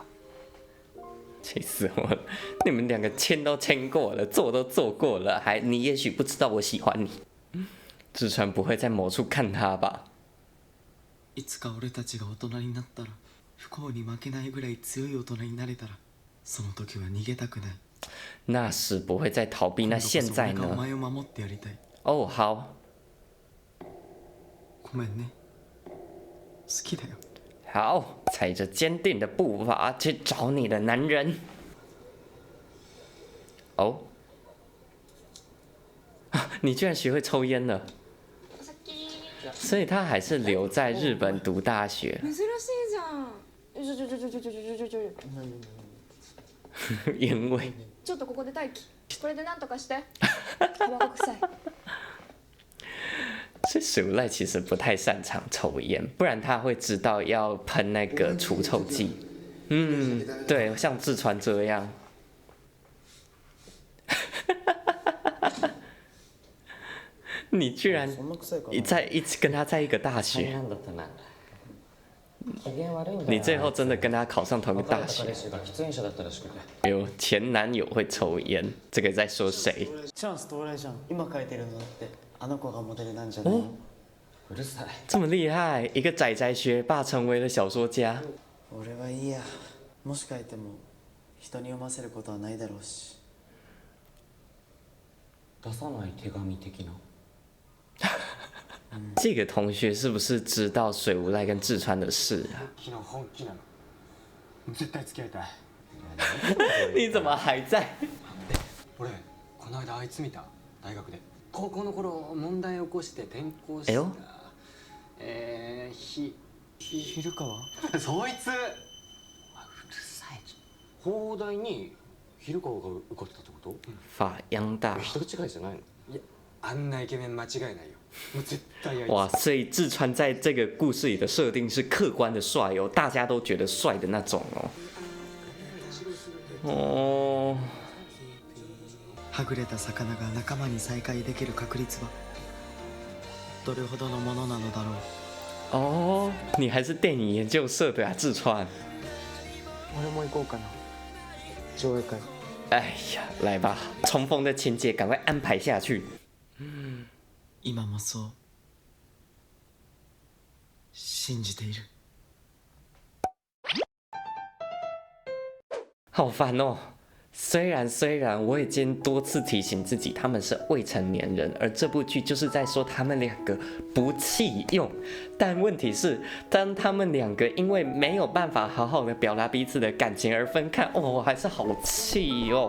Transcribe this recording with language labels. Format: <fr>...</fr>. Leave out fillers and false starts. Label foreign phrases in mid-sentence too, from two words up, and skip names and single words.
<zh>气死我了！你们两个签都签过了，做都做过了，还你也许不知道我喜欢你。志川不会在某处看他吧？</zh> <ja>いつか俺たちが大人になったら、不幸に負けないぐらい強い大人になれたら、その時は逃げたくない。</ja> <zh>那时不会再逃避，那现在</zh> <ja>今度こそ俺がお</ja> <zh>呢？</zh> <ja>前を守ってやりたい。</ja> <zh>哦，好，</zh> <ja>ごめんね。好きだよ。</ja> <zh>好，踩着坚定的步伐去找你的男人。哦，你居然学会抽烟了，所以他还是留在日本读大学。</zh> <ja>珍しいじゃん。</ja> <zh>烟味。</zh> <ja>ちょっとここで待機。これでなんとかして。タバコ臭い。</ja> <zh>所以水无赖其实不太擅长抽烟，不然他会知道要喷那个除臭剂。对，像志川这样。你居然一直跟他在一个大学，你最后真的跟他考上同一个大学？有前男友会抽烟，这个在说谁？</zh> <ja>チャンス到来じゃん。今書いてるのだってあの子がモデルなんじゃないの？</ja> <zh>这么厉害，一个宅宅学霸成为了小说家。</zh> <ja>俺はいいや。もし書いても人に読ませることはないだろうし。出さない手紙的な。</ja> <zh>这个同学是不是知道水无赖跟志川的事啊？</zh> <ja>昨日本気なの。絶対付き合いたい。</ja> <zh>你怎么还在？</zh> <ja>俺この間あいつ見た大学で。高校の頃問題起こして転校した。えよ昼川？そいつ。うるさい。法大に昼川が受かってたってこと？法央大。人違いじゃないの？いや、あんなイケメン間違いないよ。もう絶対やり。</ja> <zh>哇，所以志川在这个故事里的设定是客观的帅哦，大家都觉得帅的那种哦。哦。</zh> <ja>はぐれた魚が仲間に再会できる確率はどれほどのものなのだろう。</ja> <zh>哦，你还是电影研究社的啊，志川。</zh> <ja>俺も行こうかな。上映会。</ja> <zh>哎呀，来吧，重逢的情节赶快安排下去。</zh> <ja>今もそう信じている。</ja> <zh>好烦哦。虽然我已经多次提醒自己他们是未成年人，而这部剧就是在说他们两个不弃用，但问题是，当他们两个因为没有办法好好的表达彼此的感情而分开，哦，我还是好气哦。</zh>